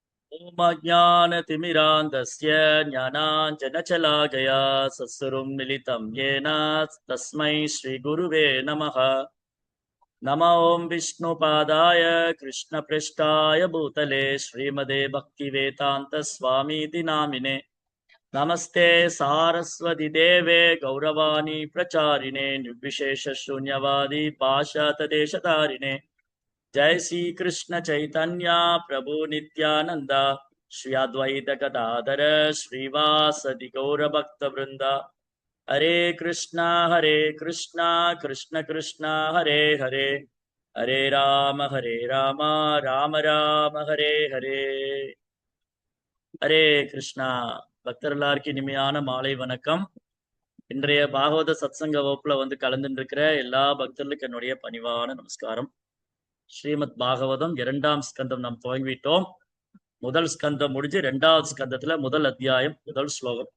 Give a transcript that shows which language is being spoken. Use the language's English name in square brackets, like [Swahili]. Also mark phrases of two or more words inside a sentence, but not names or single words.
[Sanskrit] ओम् अजानतिमिरान्धस्य ज्ञानाञ्जनशलाकया सत्सुरुम् मिलितम् एन तस्मै श्रीगुरवे नमः. नम ओम् विष्णुपादाय कृष्णपृष्ठाय भूतले श्रीमते भक्तिवेदान्त स्वामिति नामिने. नमस्ते सारस्वति देवे गौरवाणि प्रचारिणे निर्विशेष शून्यवादी पाशातदेशधारिणे. जय श्री कृष्ण चैतन्य प्रभु नित्यानंद श्री अद्वैत गदाधर श्रीवासदि गौर भक्त वृंद. हरे कृष्णा कृष्ण कृष्णा हरे हरे, हरे राम राम राम हरे हरे. ஹரே கிருஷ்ணா. [Tamil] பக்தர்களாருக்கு இனிமையான மாலை வணக்கம். இன்றைய பாகவத சத்சங்க வகுப்புல கலந்துட்டு இருக்கிற எல்லா பக்தர்களுக்கும் என்னுடைய பணிவான நமஸ்காரம். ஸ்ரீமத் பாகவதம் 2ஆம் ஸ்கந்தம் நாம் துவங்கிவிட்டோம். முதல் ஸ்கந்தம் முடிஞ்சு 2வது ஸ்கந்தத்துல முதல் அத்தியாயம் முதல் ஸ்லோகம்.